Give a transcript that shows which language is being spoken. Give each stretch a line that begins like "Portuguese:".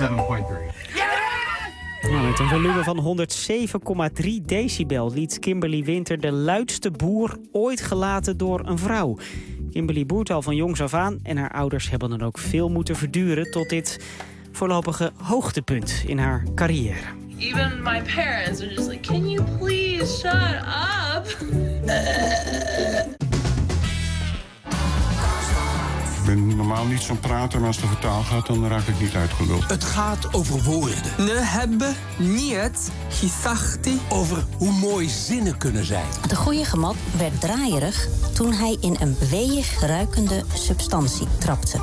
Dutch: Yeah! Nou, met een volume van 107,3 decibel liet Kimberly Winter de luidste boer ooit gelaten door een vrouw. Kimberly boert al van jongs af aan en haar ouders hebben dan ook veel moeten verduren tot dit voorlopige hoogtepunt in haar carrière.
English: Even my parents are just like, can you please shut up?
Dutch: Ik ben normaal niet zo'n prater, maar als het over taal gaat, dan raak ik niet uitgeluld. Het gaat over woorden. We hebben niet gezegd over hoe mooi zinnen kunnen zijn. De goeie gemat werd draaierig toen hij in een weeg ruikende substantie trapte.